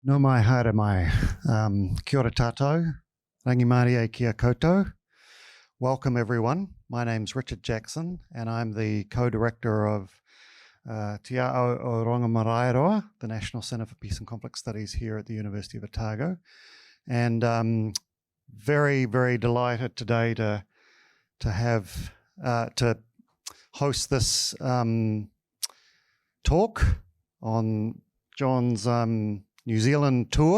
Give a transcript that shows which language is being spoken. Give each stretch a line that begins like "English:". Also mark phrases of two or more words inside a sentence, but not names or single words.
Māori: No mai haere mai. Kia ora tātou. Rongomaraeroa kia koutou.
English: Welcome everyone. My name's Richard Jackson and I'm the co-director of Te Ao o Rongomaraeroa, the National Centre for Peace and Conflict Studies here at the University of Otago. And very, very delighted today to host this talk on John's New Zealand tour.